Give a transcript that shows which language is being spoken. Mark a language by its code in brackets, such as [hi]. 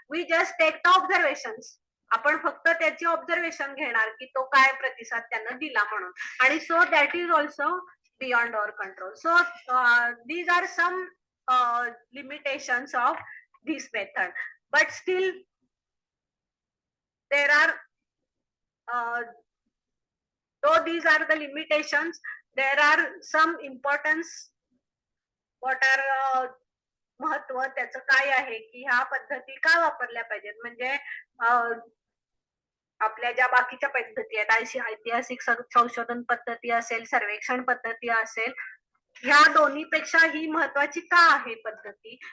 [en] We just take the observations. [mr] आपण फक्त त्याची ऑब्झर्वेशन घेणार की तो काय प्रतिसाद त्यानं दिला म्हणून. [en] आणि so that is also beyond our control. So these are some limitations of this method, but still there are though these are the limitations, there are some importance. what are [mr] महत्व त्याचं काय आहे की ह्या पद्धती का वापरल्या पाहिजेत. म्हणजे आपल्या ज्या बाकीच्या पद्धती आहेत, ऐतिहासिक संशोधन पद्धती असेल, सर्वेक्षण पद्धती असेल, ह्या दोन्हीपेक्षा ही महत्वाची का आहे पद्धती?